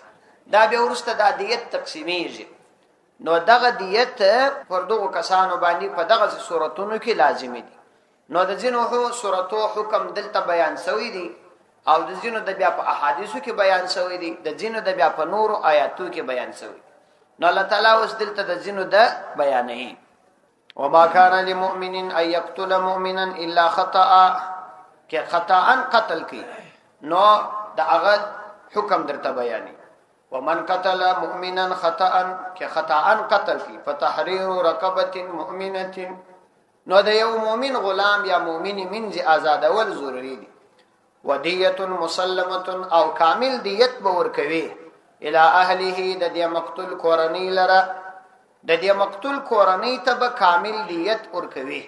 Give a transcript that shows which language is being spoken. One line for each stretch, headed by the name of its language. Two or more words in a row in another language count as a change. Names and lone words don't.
Pashto: دا بیا ورسته د دیت تقسیمیږي. نو دغه دیت پر دغه کسانو باندې په دغه صورتونو کې لازمي دي. نو د ځینو صورتو حکم دلته بیان شوی دی او د ځینو د بیا په احادیثو کې بیان شوی دی، د ځینو د بیا په نورو آیاتو کې بیان شوی. نو الله تعالی اوس دلته د ځینو د بیانې
Arabic: وما كان لمؤمن ان يقتل مؤمنا الا خطأ،
Pashto: کې خطأ قتل کی نو د هغه حکم درته بیانې.
Arabic: ومن قتل مؤمنا خطأ،
Pashto: کې خطأ قتل کی
Arabic: فتحرير رقبه مؤمنه،
Pashto: نو د یو مؤمن غلام یا مؤمن منځ آزادول ضروری دي.
Arabic: ودیه مسلمه،
Pashto: او کامل دیت به ورکوي
Arabic: الى اهله،
Pashto: د دې مقتول کورنۍ لره، د دې مقتول کورنۍ ته به کامل دیت ورکوي.